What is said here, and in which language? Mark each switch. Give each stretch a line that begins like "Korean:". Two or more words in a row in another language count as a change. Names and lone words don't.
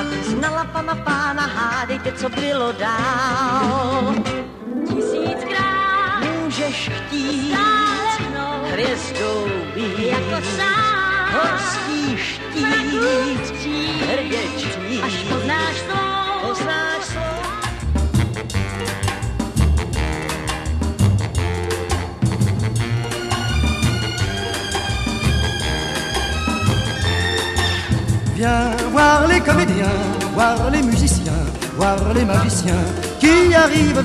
Czech: Znala pána, hádejte, co bylo dál. Tisíckrát můžeš chtít hvězdou být jako sám. Horský štít, hrdě čtít, až poznáš to.
French: Viens voir les comédiens, voir les musiciens, voir les magiciens qui arrivent.